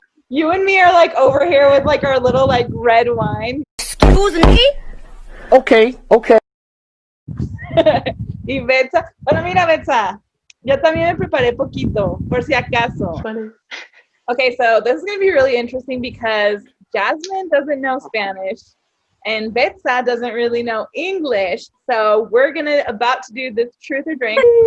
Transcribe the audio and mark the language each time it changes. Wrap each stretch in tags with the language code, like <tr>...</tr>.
<en>You and me are like over here with like our little like red wine. Excuse me? Okay.</en> <es>Y Betsa, bueno mira Betsa, yo también me preparé poquito, por si acaso.</es> <en>Funny. Okay, so this is going to be really interesting because Jasmine doesn't know Spanish and Betsa doesn't really know English. So we're about to do this truth or drink.</en>